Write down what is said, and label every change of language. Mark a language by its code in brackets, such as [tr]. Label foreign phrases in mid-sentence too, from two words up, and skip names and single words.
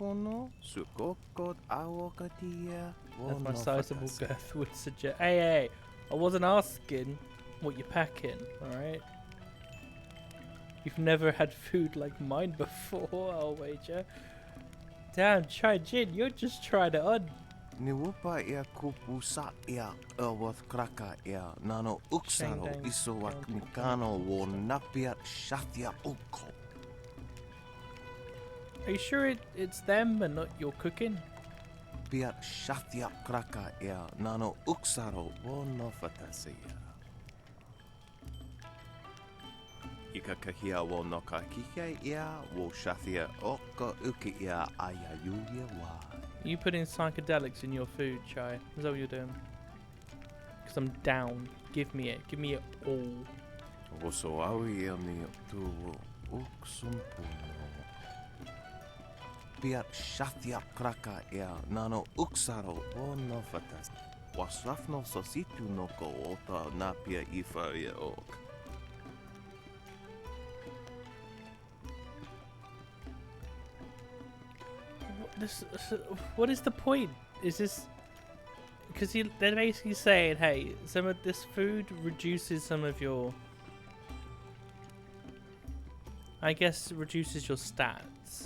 [en] As my sizable girth would suggest. Hey, I wasn't asking what you're packing, alright? You've never had food like mine before, I'll wager. Damn, Chai Jin, you're just trying it on. Niwupa ia kupu sa ia wath kraka ia nano uksaro Shang-dang, iso wak County mikano wo napia shatia uko. Are you sure it's them and not your cooking? Pia shatia kraka ia nano uksaro wo no fatasia. Ika kahia wo no ka kike ia wo shatia oko uki ia ayayuya wa. You putting psychedelics in your food, Chai? Is that what you're doing? Because I'm down. Give me it. Give me it all. Oso awi ia ni tu uksumpuno. pia shathia kraka ea nano uksaro o nofatas. Wasrafno sositu noko ota napia ifa ia ok. What is the point? Is this because they're basically saying, hey, some of this food reduces some of your, I guess, reduces your stats.